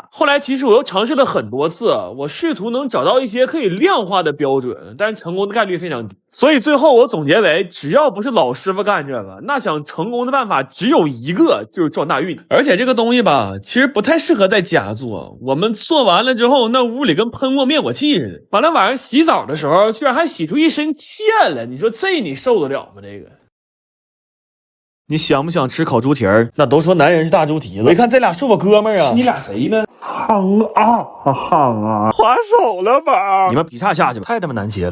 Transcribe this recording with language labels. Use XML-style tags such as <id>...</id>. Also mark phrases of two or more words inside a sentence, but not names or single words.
<zh>後來其實我又嘗試了很多次，我試圖能找到一些可以量化的標準，但成功的概率非常低。所以最後我總結為，只要不是老師傅幹這個，那想成功的辦法只有一個，就是撞大運。而且這個東西吧，其實不太適合在家做。我們做完了之後，那屋裡跟噴過滅火器似的。完了晚上洗澡的時候，居然還洗出一身欠了。你說這你受得了嗎？這個。你想不想吃烤豬蹄兒？那都說男人是大豬蹄子，我一看這倆是我哥們兒啊。你倆誰呢？燙啊，烫啊，划手了吧？你们比叉下去吧，太他妈难切了。</zh>